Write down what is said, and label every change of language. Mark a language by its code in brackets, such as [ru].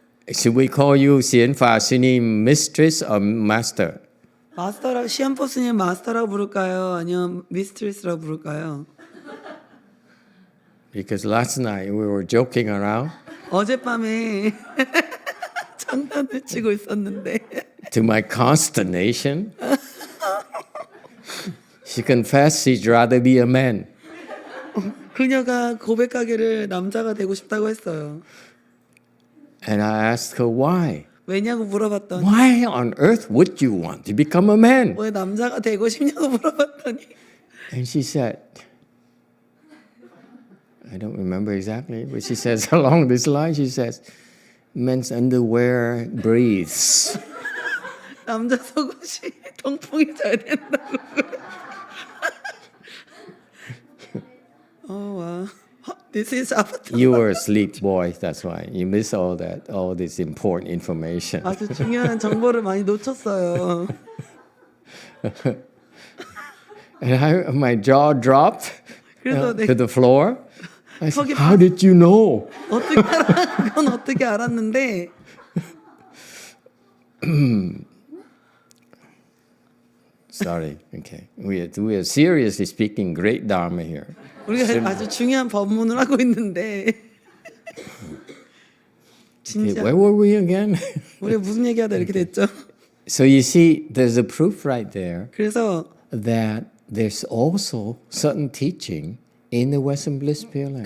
[en] Should we call you Xianfa Shinim Mistress or Master? [ko] 마스터라고 시험포 스님 마스터라고 부를까요? 아니면 미스트리스라고 부를까요? [en] Because last night we were joking around. [ko] 어젯밤에 장난을 치고 있었는데 [en] To my consternation, she confessed she'd rather be a man. [ko] 그녀가 고백하기를 남자가 되고 싶다고 했어요. [en] And I asked her why. [ko] 왜냐고 물어봤더니 [en] Why on earth would you want to become a man? [ko] 왜 남자가 되고 싶냐고 물어봤더니 [en] And she said, I don't remember exactly, but she says along this line, she says, men's underwear breathes. [ko] 남자 속옷이 통풍이 잘 된다고. [en] 와. This is Avatamsaka. You were asleep, boy. That's why you missed all this important information. [ko] 아주 중요한 정보를 많이 놓쳤어요. [en] And my jaw dropped [ko] 그래서 [en] to the floor. I said, [ko] 턱이 [en] how did you know? [ko] 그건 어떻게 알았는데 [en] Sorry. Okay. We are seriously speaking great Dharma here. [ko] 우리가 아주 중요한 법문을 하고 있는데 [en] Okay, [ko] 진짜 [en] where were we again? [ko] 우리 무슨 얘기하다 이렇게 됐죠? [en] So you see, there's a proof right there [ko] 그래서 [en] that there's also certain teaching in the Western Bliss Pure Land.